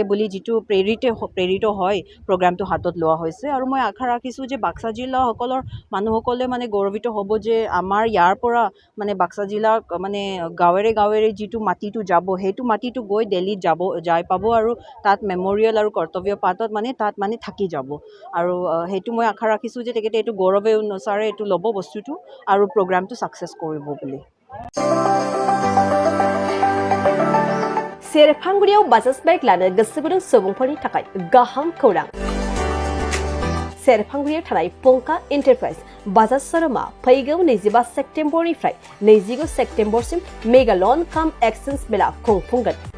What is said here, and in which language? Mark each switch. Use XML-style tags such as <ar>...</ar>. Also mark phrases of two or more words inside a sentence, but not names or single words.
<as>বুলি যিটো প্ৰেৰিত হয় প্ৰগ্ৰামটো হাতত লোৱা হৈছে আৰু মই আশা ৰাখিছোঁ যে বাক্সা জিলাসকলৰ মানুহসকলে মানে গৌৰৱিত হ'ব যে আমাৰ ইয়াৰ পৰা মানে বাক্সা জিলাক মানে গাঁৱেৰে যিটো মাটিটো যাব সেইটো মাটিটো গৈ দিল্লীত যাই পাব আৰু তাত মেমৰিয়েল আৰু কৰ্তব্য পাতত মানে তাত মানে থাকি যাব আৰু সেইটো মই আশা ৰাখিছোঁ যে তেখেতে এইটো গৌৰৱে অনুসাৰে এইটো ল'ব বস্তুটো আৰু প্ৰগ্ৰামটো ছাকচেছ কৰিব বুলি।</as> <brx>सेरफांगुरियाव बाजाज बाइक लानो गोसो गुदुं सुबुंफोरनि थाखाय गाहाम खौरां। सेरफांगुरियाव थानाय पंका एन्टारप्राइज बाजाज शोरूमा फैगौ 25 सेप्तेम्बरनिफ्राय 29 सेप्तेम्बरसिम</brx> <en>mega loan cum exchange</en> <brx>मेला खुंफुंगोन।</brx>